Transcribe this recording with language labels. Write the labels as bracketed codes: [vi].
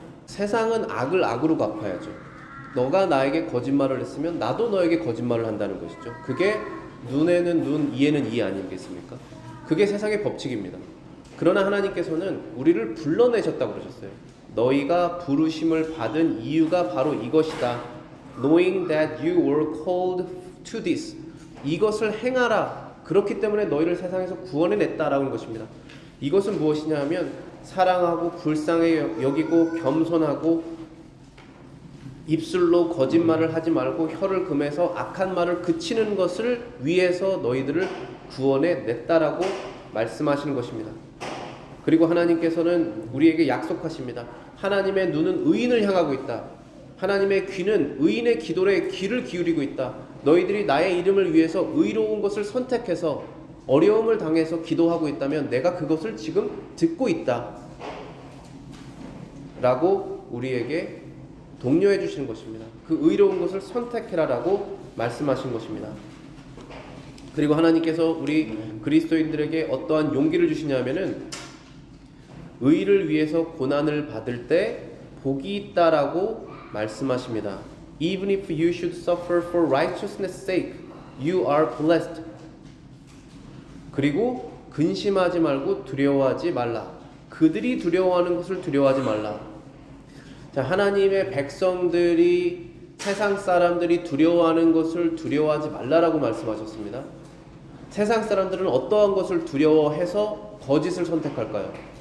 [ko] 세상은 악을 악으로 갚아야죠. 너가 나에게 거짓말을 했으면 나도 너에게 거짓말을 한다는 것이죠. 그게 눈에는 눈, 이에는 이 아니겠습니까? 그게 세상의 법칙입니다. 그러나 하나님께서는 우리를 불러내셨다고 그러셨어요. 너희가 부르심을 받은 이유가 바로 이것이다. [en] Knowing that you were called to this. [ko] 이것을 행하라. 그렇기 때문에 너희를 세상에서 구원해냈다라는 것입니다. 이것은 무엇이냐 하면 사랑하고 불쌍히 여기고 겸손하고 입술로 거짓말을 하지 말고 혀를 금해서 악한 말을 그치는 것을 위해서 너희들을 구원해냈다라고 말씀하시는 것입니다. 그리고 하나님께서는 우리에게 약속하십니다. 하나님의 눈은 의인을 향하고 있다. 하나님의 귀는 의인의 기도에 귀를 기울이고 있다. 너희들이 나의 이름을 위해서 의로운 것을 선택해서 어려움을 당해서 기도하고 있다면 내가 그것을 지금 듣고 있다 라고 우리에게 독려해 주시는 것입니다. 그 의로운 것을 선택해라 라고 말씀하신 것입니다. 그리고 하나님께서 우리 그리스도인들에게 어떠한 용기를 주시냐면은 의를 위해서 고난을 받을 때 복이 있다라고 말씀하십니다. [en] Even if you should suffer for righteousness' sake, you are blessed. [ko] 그리고 근심하지 말고 두려워하지 말라. 그들이 두려워하는 것을 두려워하지 말라. 자, 하나님의 백성들이 세상 사람들이 두려워하는 것을 두려워하지 말라라고 말씀하셨습니다. 세상 사람들은 어떠한 것을 두려워해서 거짓을 선택할까요?